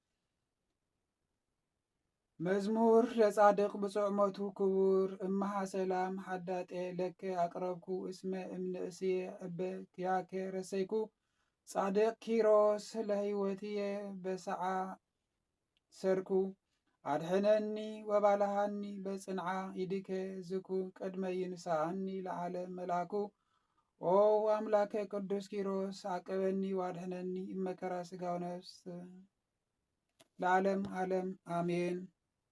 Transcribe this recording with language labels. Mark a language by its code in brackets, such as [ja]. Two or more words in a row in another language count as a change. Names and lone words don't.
[gez] መዝሙር ለጻድቅ ብፁዕ ሞቱ ክቡር እመሃ ሰላም ሓዳጤ ለከ አቅረብኩ እስመ እምንእስየ እበ ክያከ ረሰይኩ ጻድቅ ኪሮስ ለህይወትየ በሰዓ ሰርኩ አድሕነኒ ወባልሃኒ በጽንዓ ይድከ ዝኩ ቅድመ ይንሳአኒ ለዓለም መልአኩ ኦ አምላከ ቅዱስ ኪሮስ አቅበኒ ዋድሕነኒ እመከራ ስጋው ነፍስ ለዓለም ዓለም አሜን።